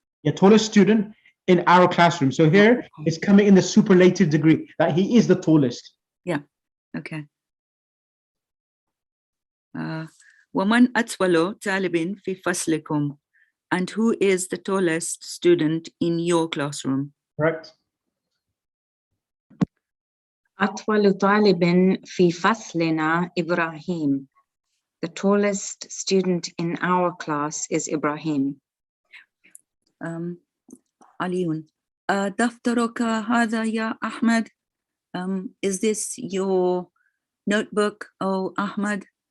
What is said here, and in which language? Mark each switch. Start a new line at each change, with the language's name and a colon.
English: The tallest student in our classroom. So here it's coming in the superlative degree that he is the tallest. Yeah. Okay.
Arabic: ومن أطول طالب في فصلكم,
English: and who is the tallest student in your classroom? Correct.
Arabic: أطول طالب في فصلنا إبراهيم.
English: The tallest student in our class is Ibrahim.
Arabic: علي, دفترك هذا يا أحمد?
English: Is this your notebook, oh Ahmad?